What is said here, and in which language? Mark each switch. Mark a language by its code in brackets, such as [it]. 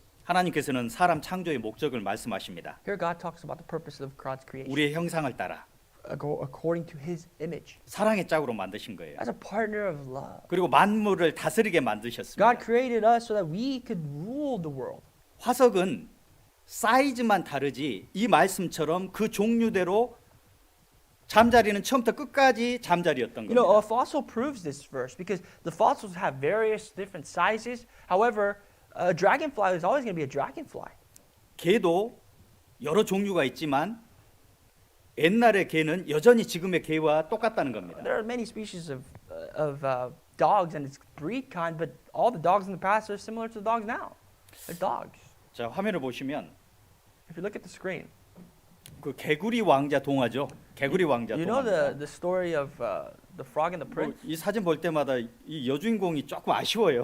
[ko] 하나님께서는 사람 창조의 목적을 말씀하십니다. [en] Here God talks about the purpose of God's creation. [ko] 우리의 형상을 따라 [en] According to his image. [ko] 사랑의 짝으로 만드신 거예요. [en] As a partner of love. [ko] 그리고 만물을 다스리게 만드셨습니다. [en] God created us so that we could rule the world. [ko] 화석은 사이즈만 다르지 이 말씀처럼 그 종류대로 잠자리는 처음부터 끝까지 잠자리였던 [en] You know, [ko] 겁니다. [en] a fossil proves this verse because the fossils have various different sizes. However, a dragonfly is always going to be a dragonfly. [ko] 개도 여러 종류가 있지만 옛날의 개는 여전히 지금의 개와 똑같다는 겁니다. [en] There are many species of dogs and its breed kind, but all the dogs in the past are similar to the dogs now. They're dogs. [ko] 자, 화면을 보시면 [en] If you look at the screen, [ko] 그 개구리 왕자 동화죠. 개구리 왕자 [en] you know [ko] 동화. [en] the story of the frog and the prince? [ko] 이 사진 볼 때마다 이 여주인공이 조금 아쉬워요.